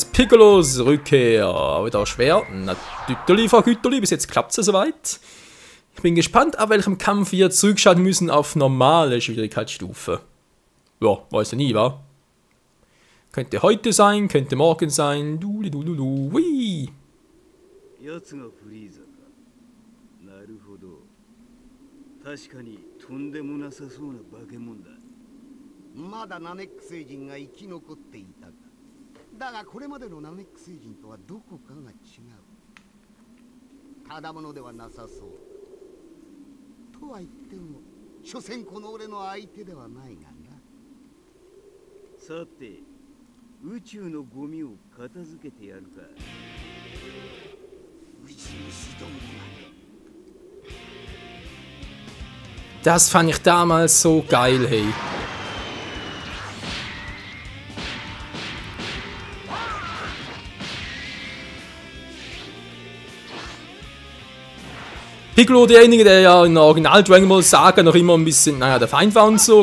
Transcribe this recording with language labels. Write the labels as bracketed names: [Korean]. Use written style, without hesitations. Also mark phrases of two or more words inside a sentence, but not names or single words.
[German] Piccolos Rückkehr. Wieder schwer. Na, Güterli, bis jetzt klappt es ja soweit. Ich bin gespannt, ab welchem Kampf wir zurückschalten müssen auf normale Schwierigkeitsstufe. Ja, weiß ja nie, wa? Könnte heute sein, könnte morgen sein. Wii. [Japanese] 確かにとんでもなさそうな化け物だ。まだナメック星人が生き残っていたか。だがこれまでのナメック星人とはどこかが違う。ただものではなさそう。とは言っても所詮この俺の相手ではないがな。さて宇宙のゴミを片付けてやるか。宇宙始動まで。 [German] Das fand ich damals so geil, hey. Piccolo, derjenige, der ja in der Original Dragon Ball Saga noch immer ein bisschen, naja, der Feind war und so.